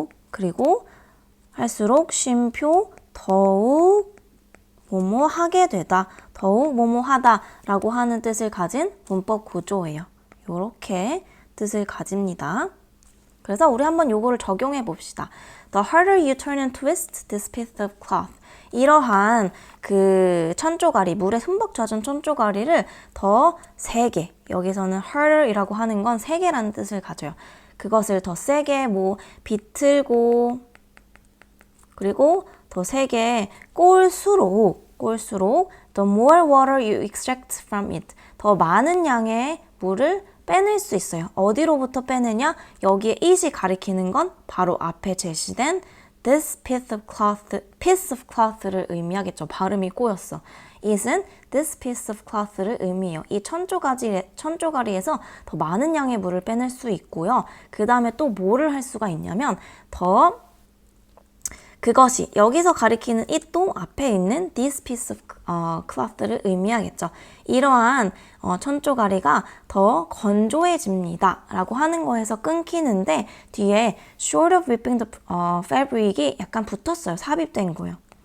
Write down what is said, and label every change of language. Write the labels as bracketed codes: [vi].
[ko] 그리고 할수록 쉼표 더욱 뭐뭐 하게 되다, 더욱 뭐뭐 하다 라고 하는 뜻을 가진 문법 구조예요. 이렇게 뜻을 가집니다. 그래서 우리 한번 요거를 적용해 봅시다. [en] The harder you turn and twist this piece of cloth. [ko] 이러한 그 천조가리, 물에 흠뻑 젖은 천조가리를 더 세게, 여기서는 harder이라고 하는 건 세게라는 뜻을 가져요. 그것을 더 세게 비틀고 그리고 더 세게 꼴수록 [en] the more water you extract from it. [ko] 더 많은 양의 물을 빼낼 수 있어요. 어디로부터 빼내냐? 여기에 it이 가리키는 건 바로 앞에 제시된 [en] this piece of cloth [ko] 를 의미하겠죠. 발음이 꼬였어. it은 [en] this piece of cloth [ko] 를 의미해요. 이 천조가리에서 더 많은 양의 물을 빼낼 수 있고요. 그 다음에 또 뭐를 할 수가 있냐면 그것이 여기서 가리키는 it도 앞에 있는 [en] this piece of cloth [ko] 를 의미하겠죠. 이러한 천조가리가 더 건조해집니다 라고 하는 거에서 끊기는데 뒤에 [en] short of ripping the fabric [ko] 이 약간 붙었어요. 삽입된 거예요.